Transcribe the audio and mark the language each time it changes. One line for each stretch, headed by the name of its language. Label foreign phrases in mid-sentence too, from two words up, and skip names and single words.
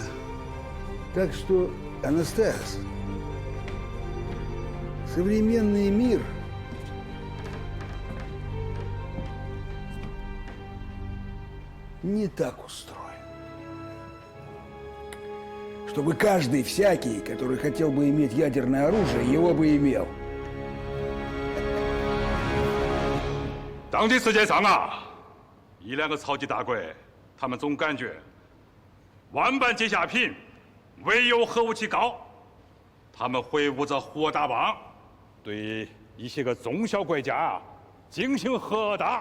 Russian: Так что, Анастас, современный мир не так устроен. Чтобы каждый всякий, который хотел бы иметь ядерное оружие, его бы имел.
Chinese: 当今世界上啊，一两个超级大国，他们总感觉万般皆下品，唯有核武器高。他们挥舞着核大棒，对一些个中小国家啊进行核打。